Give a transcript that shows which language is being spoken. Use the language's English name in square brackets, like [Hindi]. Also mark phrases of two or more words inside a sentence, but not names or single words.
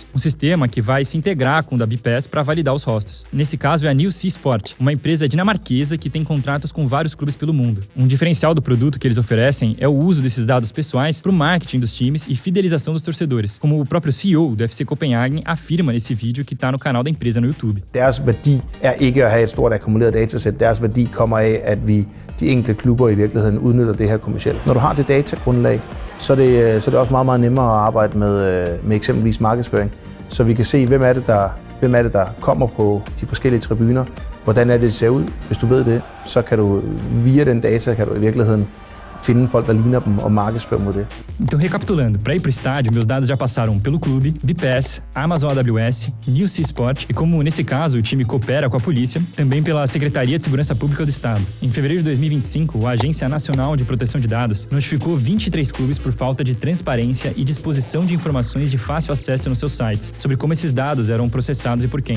[Portuguese] Um sistema que vai se integrar com o da Bipass para validar os rostos. Nesse caso é a New Sea Sport, uma empresa dinamarquesa que tem contratos com vários clubes pelo mundo. Um diferencial do produto que eles oferecem é o uso desses dados pessoais para o marketing dos times e fidelização dos torcedores, como o próprio CEO do FC Copenhagen afirma nesse vídeo que está no canal da empresa no YouTube. [Danish] Deres værdi ikke at have et stort akkumuleret datasæt. Deres værdi kommer af, at de enkelte klubber i virkeligheden udnytter det her kommercielt. Når du har det datagrundlag, så er det også meget nemmere at arbejde med eksempelvis markedsføring, så vi kan se, hvem er det, der kommer på de forskellige tribuner, hvordan det ser ud. Hvis du ved det, så kan du via den data i virkeligheden finde folk, der ligner dem og markedsføre mod det. [Portuguese] Então, recapitulando, para ir pro estádio, meus dados já passaram pelo clube, BPass, Amazon AWS, Newsea Sport e, como nesse caso o time coopera com a polícia, também pela Secretaria de Segurança Pública do Estado. Em fevereiro de 2025, a Agência Nacional de Proteção de Dados notificou 23 clubes por falta de transparência e disposição de informações de fácil acesso nos seus sites, sobre como esses dados eram processados e por quem.